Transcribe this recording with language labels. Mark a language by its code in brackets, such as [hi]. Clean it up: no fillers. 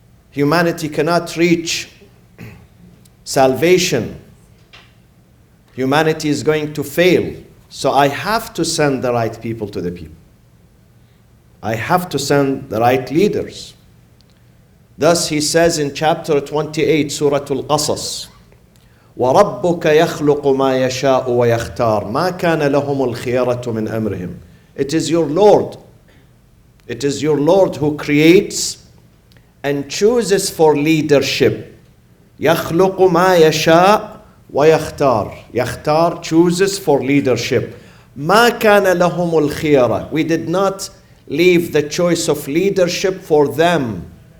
[en] Humanity cannot reach salvation. Humanity is going to fail. So I have to send the right people to the people. I have to send the right leaders. Thus he says in chapter 28, Surah Al-Qasas, [ar] وَرَبُّكَ يَخْلُقُ مَا يَشَاءُ وَيَخْتَارُ مَا كَانَ لَهُمُ الْخِيَرَةُ مِنْ أَمْرِهِمْ. [en] It is your Lord. It is your Lord who creates and chooses for leadership. [ar] يَخْلُقُ مَا يَشَاءُ وَيَخْتَارُ. [en] Yakhtar chooses for leadership. [ar] مَا كَانَ لَهُمُ الْخِيَرَةُ. [en] We did not leave the choice of leadership for them.